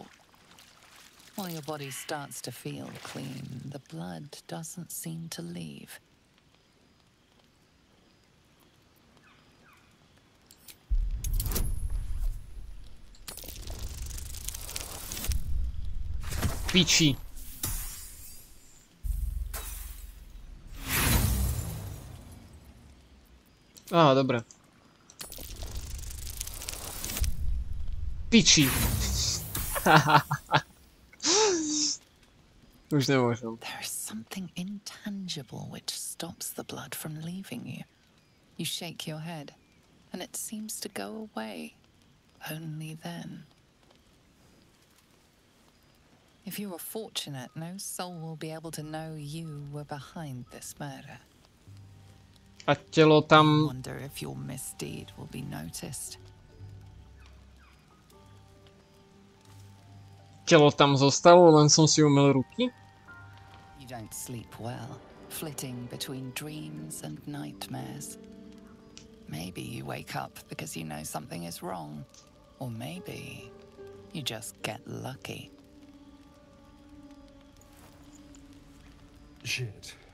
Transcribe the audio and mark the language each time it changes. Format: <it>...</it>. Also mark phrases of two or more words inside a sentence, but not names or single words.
<en>While your body starts to feel clean, the blood doesn't seem to leave.</en> <sk>Piči. Aha, dobre. Piči. Už nemôžem.</sk> <en>There is something intangible which stops the blood from leaving you. You shake your head, and it seems to go away. Only then. If you are fortunate, no soul will be able to know you were behind this murder.</en> <sk>A telo</sk> <en>I</en> <sk>tam...</sk> <en>wonder if your misdeed will be noticed.</en> <sk>Telo tam zostalo, len som si umyl ruky?</sk> <en>You don't sleep well, flitting between dreams and nightmares. Maybe you wake up because you know something is wrong. Or maybe you just get lucky. Shit.</en>